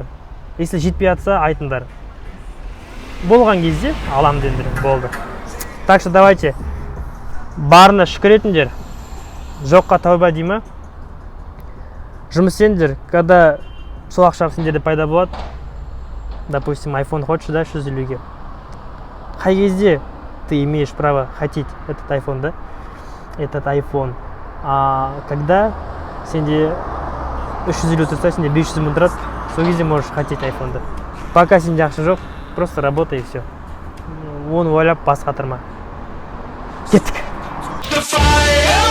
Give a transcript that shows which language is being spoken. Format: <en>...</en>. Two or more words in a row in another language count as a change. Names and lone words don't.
<kk>Если жетпей жатса, айтыңдар. Болған кезде алам деңдер, болды.</kk> <ru>Так что давайте</ru> <kk>барына шүкір етіңдер, жоққа тәуба деймі. Жұмыс істеңдер, когда сол ақша сендерде пайда болады,</kk> <ru>допустим, iPhone хочешь,</ru> <kk>да, 350-ге. Қай кезде</kk> <ru>ты имеешь право хотеть этот iPhone, да? Этот iPhone. А когда</ru> <kk>сенде 350 тұрса, сенде 500 мың тұрады, сол кезде</kk> <ru>можешь хотеть iPhone, да.</ru> <kk>Пока сенде ақша жоқ,</kk> <ru>просто работай и все.</ru> <kk>Оны ойлап бас қатырма. Кеттік.</kk>